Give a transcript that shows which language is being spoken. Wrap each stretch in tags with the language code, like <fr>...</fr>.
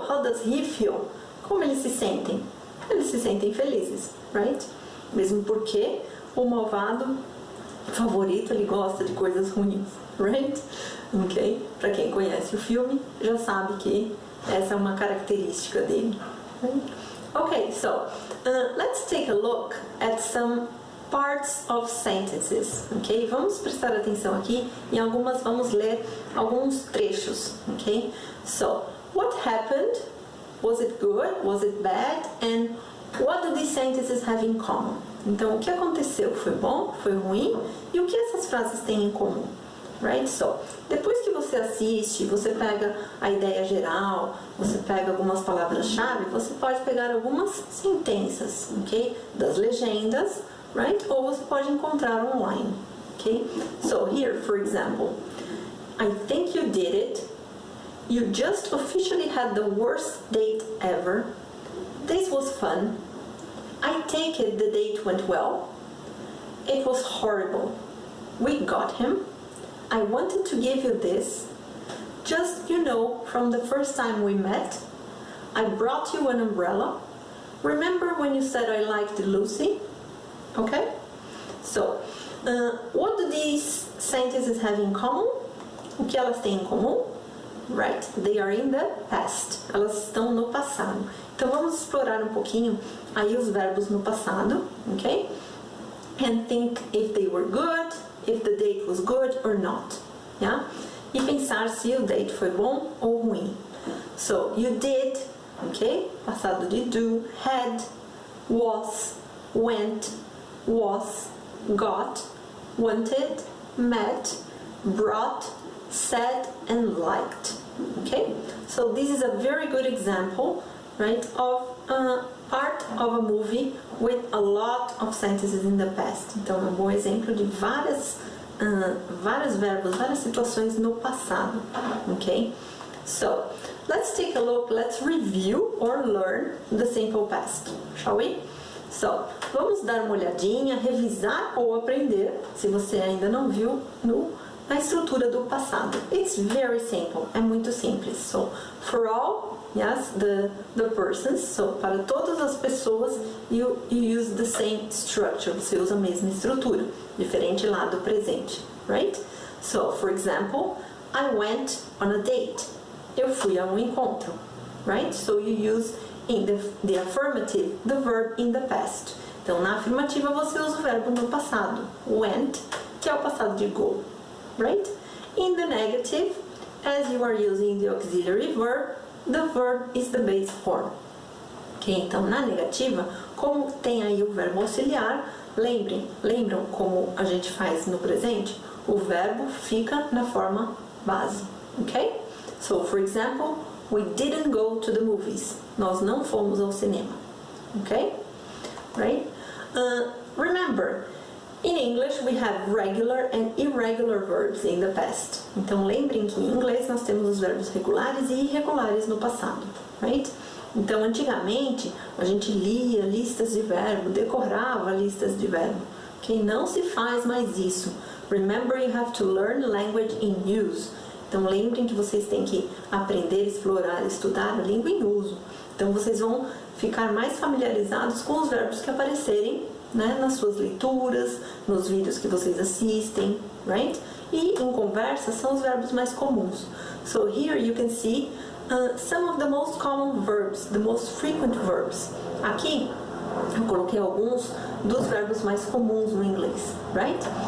<en>How does he feel?</en> <pt>Como eles se sentem? Eles se sentem felizes, right? Mesmo porque o malvado favorito, ele gosta de coisas ruins, right? Ok? Para quem conhece o filme, já sabe que essa é uma característica dele.</pt> <en>Right? Okay, so let's take a look at some parts of sentences, ok?</en> <pt>Vamos prestar atenção aqui, em algumas vamos ler alguns trechos, ok?</pt> <en>So, what happened? Was it good? Was it bad? And what do these sentences have in common?</en> <pt>Então, o que aconteceu? Foi bom? Foi ruim? E o que essas frases têm em comum? Right? So, depois que você assiste, você pega a ideia geral, você pega algumas palavras-chave, você pode pegar algumas sentenças, ok? Das legendas, right? Ou você pode encontrar online, ok?</pt> <en>So, here, for example, I think you did it. You just officially had the worst date ever. This was fun. I take it the date went well. It was horrible. We got him. I wanted to give you this. Just, you know, from the first time we met, I brought you an umbrella. Remember when you said I liked Lucy? Okay? So, what do these sentences have in common?</en> <pt>O que elas têm em comum?</pt> <en>Right, they are in the past.</en> <pt>Elas estão no passado. Então vamos explorar um pouquinho aí os verbos no passado, ok?</pt> <en>And think if they were good, if the date was good or not. Yeah?</en> <pt>E pensar se o date foi bom ou ruim.</pt> <en>So, you did, ok?</en> <pt>Passado de do, had, was, went, was, got, wanted, met, brought, said and liked.</pt> <en>Okay, so this is a very good example, right, of part of a movie with a lot of sentences in the past.</en> <pt>Então, é um bom exemplo de vários verbos, várias situações no passado.</pt> <en>Okay, so let's take a look. Let's review or learn the simple past, shall we?</en> <pt>So, vamos dar uma olhadinha, revisar ou aprender, se você ainda não viu, a estrutura do passado.</pt> <en>It's very simple,</en> <pt>é muito simples.</pt> <en>So, for all, yes, the persons, so,</en> <pt>para todas as pessoas,</pt> <en>you use the same structure,</en> <pt>você usa a mesma estrutura, diferente lá do presente,</pt> <en>right? So, for example, I went on a date.</en> <pt>Eu fui a um encontro, right?</pt> <en>So, you use in the affirmative, the verb in the past.</en> <pt>Então, na afirmativa, você usa o verbo no passado, went, que é o passado de go.</pt> <en>Right? In the negative, as you are using the auxiliary verb, the verb is the base form. Okay?</en> <pt>Então, na negativa, como tem aí o verbo auxiliar, lembram como a gente faz no presente? O verbo fica na forma base. Okay?</pt> <en>So, for example, we didn't go to the movies.</en> <pt>Nós não fomos ao cinema.</pt> <en>Okay? Right? Remember, in English, we have regular and irregular verbs in the past.</en> <pt>Então, lembrem que em inglês nós temos os verbos regulares e irregulares no passado, right? Então, antigamente, a gente lia listas de verbo, decorava listas de verbo. Okay? Não se faz mais isso.</pt> <en>Remember, you have to learn language in use.</en> <pt>Então, lembrem que vocês têm que aprender, explorar, estudar a língua em uso. Então, vocês vão ficar mais familiarizados com os verbos que aparecerem, né, nas suas leituras, nos vídeos que vocês assistem, right? E em conversa são os verbos mais comuns.</pt> <en>So here you can see some of the most common verbs, the most frequent verbs.</en> <pt>Aqui eu coloquei alguns dos verbos mais comuns no inglês, right?</pt>